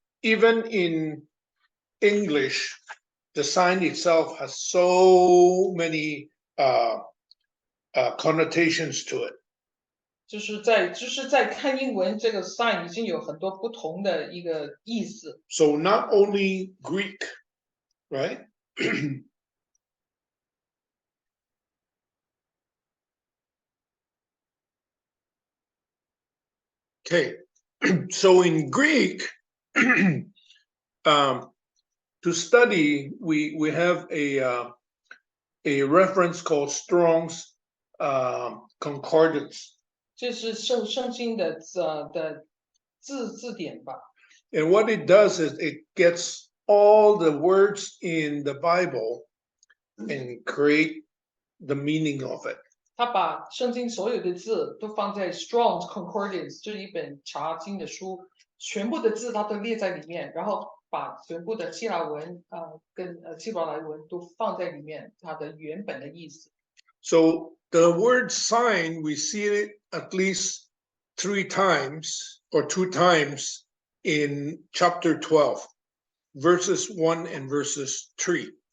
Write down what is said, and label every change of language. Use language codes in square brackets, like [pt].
[en] Even in English, the sign itself has so many connotations to it. [zh] 就是在看英文，这个 sign 已经有很多不同的一个意思。 [en] So not only Greek, right? Okay, so in Greek, to study, we have a reference called Strong's Concordance. [zh] 这是圣经的字典吧？ [en] And what it does is it gets all the words in the Bible and create the meaning of it. [zh] 他把圣经所有的字都放在 Strong's Concordance 这一本查经的书，全部的字他都列在里面，然后把全部的希腊文跟希伯来文都放在里面，它的原本的意思。 [en] So the word sign, we see it at least 3 times or 2 times in chapter 12, verses 1 and verses 3.